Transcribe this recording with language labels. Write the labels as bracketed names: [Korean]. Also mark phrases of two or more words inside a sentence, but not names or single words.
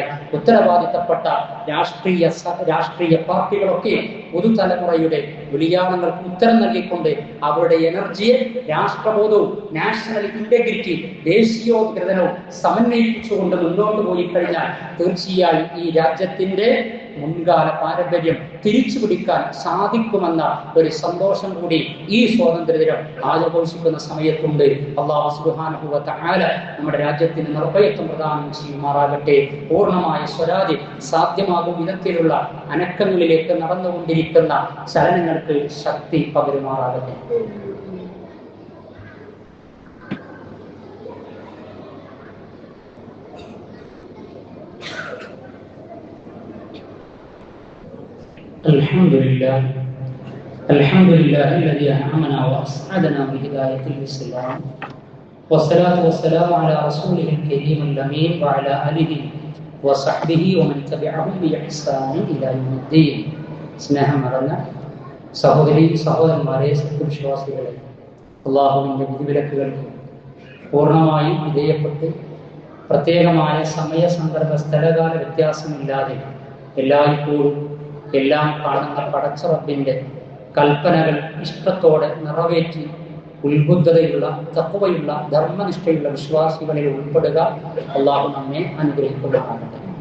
[Malayalam] ഉത്തരവാദിത്തപ്പെട്ട രാഷ്ട്രീയ പാർട്ടികളൊക്കെ പുതുതലമുറയുടെ വിളിയാണങ്ങൾക്ക് ഉത്തരം നൽകിക്കൊണ്ട് അവരുടെ എനർജിയെ രാഷ്ട്രബോധവും [English] national integrity [Malayalam] ദേശീയോദ്ഗ്രഥനവും സമന്വയിപ്പിച്ചുകൊണ്ട് മുന്നോട്ട് പോയി കഴിഞ്ഞാൽ തീർച്ചയായും ഈ രാജ്യത്തിന്റെ മുൻകാല പാരമ്പര്യം തിരിച്ചു പിടിക്കാൻ സാധിക്കുമെന്ന ഒരു സന്തോഷം കൂടി ഈ സ്വാതന്ത്ര്യദിനം ആഘോഷിക്കുന്ന സമയത്തുണ്ട്. [Arabic] الله سبحانه وتعالى [Malayalam] നമ്മുടെ രാജ്യത്തിന് നിർഭയത്വം പ്രദാനം ചെയ്യുമാറാകട്ടെ. പൂർണ്ണമായ സ്വരാജ് സാധ്യമാകും വിധത്തിലുള്ള അനക്കങ്ങളിലേക്ക് നടന്നുകൊണ്ടിരിക്കുന്ന ചലനങ്ങൾക്ക് ശക്തി പകരുമാറാകട്ടെ. [Arabic] الحمد لله الذي أنعمنا وأسعدنا بهداية الإسلام والصلاة والسلام على رسوله الكريم الأمين وعلى آله وصحبه ومن تبعهم بإحسان إلى يوم الدين. [Malayalam] സ്നേഹം നിറഞ്ഞ സഹോദരന്മാരെ, സത്യവിശ്വാസികളെ, അള്ളാഹുവിൻ്റെ വിധിവിലക്കുകൾക്ക് പൂർണ്ണമായും വിധേയപ്പെട്ട് പ്രത്യേകമായ സമയ സന്ദർഭ സ്ഥലകാല വ്യത്യാസമില്ലാതെ എല്ലായ്പ്പോഴും എല്ലാം കാണുന്ന പടച്ച റബ്ബിന്റെ കൽപ്പനകൾ ഇഷ്ടത്തോടെ നിറവേറ്റി ഉത്ബുദ്ധതയുള്ള തഖ്വയുള്ള ധർമ്മനിഷ്ഠയുള്ള വിശ്വാസികളിൽ ഉൾപ്പെടുക അള്ളാഹു നമ്മെ അനുഗ്രഹിക്കുമാറാകട്ടെ.